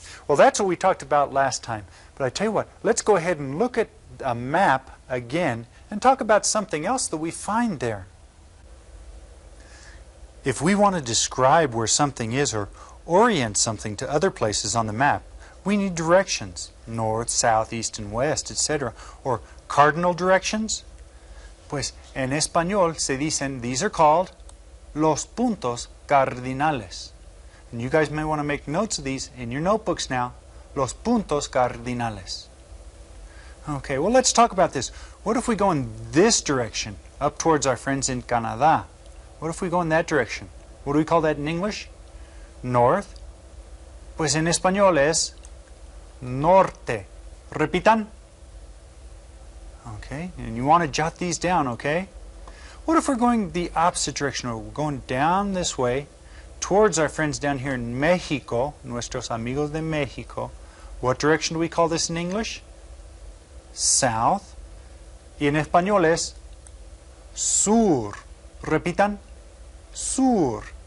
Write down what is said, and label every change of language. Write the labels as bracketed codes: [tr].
[en] Well, that's what we talked about last time. But I tell you what, let's go ahead and look at a map again and talk about something else that we find there. If we want to describe where something is or orient something to other places on the map, we need directions, north, south, east, and west, etc., or cardinal directions? [es] Pues en español se dicen, [en] these are called [es] los puntos cardinales. [en] And you guys may want to make notes of these in your notebooks now. [es] Los puntos cardinales. [en] Okay, well, let's talk about this. What if we go in this direction, up towards our friends in Canada? What if we go in that direction? What do we call that in English? North. [es] Pues en español es norte. Repitan. [en] Okay, and you want to jot these down, okay? What if we're going the opposite direction, or we're going down this way towards our friends down here in Mexico, [es] nuestros amigos de Mexico? [en] What direction do we call this in English? South. [es] Y en español es sur. Repitan. Sur.